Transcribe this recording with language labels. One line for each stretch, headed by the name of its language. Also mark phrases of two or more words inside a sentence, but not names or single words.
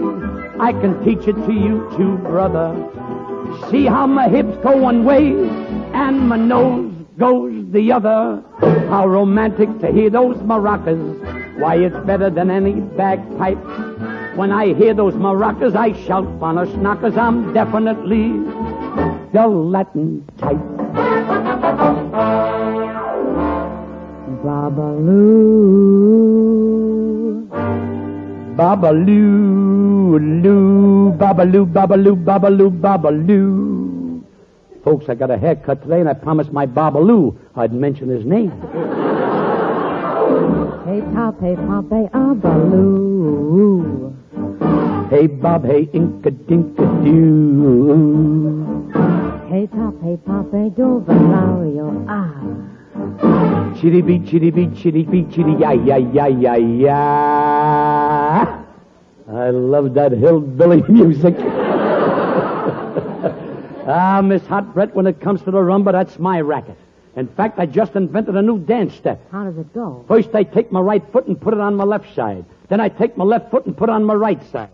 English: I can teach it to you too, brother. See how my hips go one way and my nose goes the other. How romantic to hear those maracas. Why, it's better than any bagpipe. When I hear those maracas, I shout knockers. I'm definitely the Latin type. Babaloo. Babaloo, loo, babaloo, babaloo, babaloo, babaloo. Folks, I got a haircut today, and I promised my Babaloo I'd mention his name. Hey, pop, hey, abaloo. Hey, Bob, hey, inka, dinka, doo. Hey, pop, hey, do, Valerio, ah. Chitty, bee, chitty, bee, chitty, bee, chitty, ya, ya, ya, ya, ya. I love that hillbilly music. Miss Hot Brett, when it comes to the rumba, that's my racket. In fact, I just invented a new dance step. How does it go? First, I take my right foot and put it on my left side. Then I take my left foot and put it on my right side.